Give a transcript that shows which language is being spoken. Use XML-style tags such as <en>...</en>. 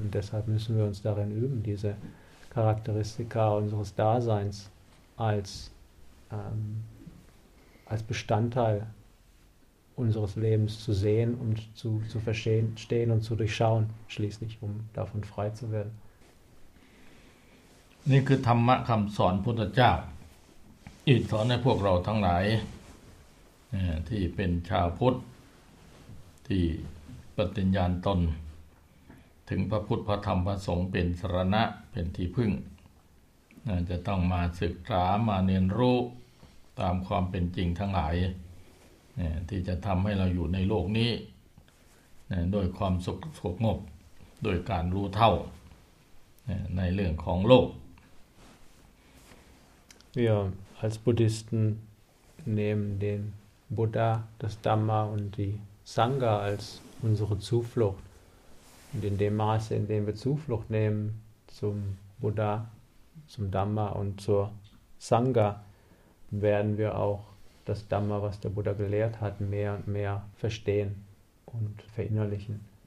<de>Und deshalb müssen wir uns darin üben, diese Charakteristika unseres Daseins als Bestandteil unseres Lebens zu sehen und zu verstehen und zu durchschauen, schließlich, um davon frei zu werden.</de> <th>นี่คือธรรมะคำสอนพุทธเจ้าที่สอนให้พวกเราทั้งหลายที่เป็นชาวพุทธที่ปฏิญญาณตนถึงพระพุทธพระธรรมพระสงฆ์เป็นสรณะเป็นที่พึ่ง จะต้องมาศึกษามาเรียนรู้ตามความเป็นจริงทั้งหลายที่จะทำให้เราอยู่ในโลกนี้ด้วยความสุขสงบโดยการรู้เท่าในเรื่องของโลก</th> <de>Wir als Buddhisten nehmen den Buddha, das Dhamma und die Sangha als unsere Zuflucht. Und in dem Maße, in dem wir Zuflucht nehmen zum Buddha, zum Dhamma und zur Sangha, werden wir auch das Dhamma, was der Buddha gelehrt hat, mehr und mehr verstehen und verinnerlichen.</de>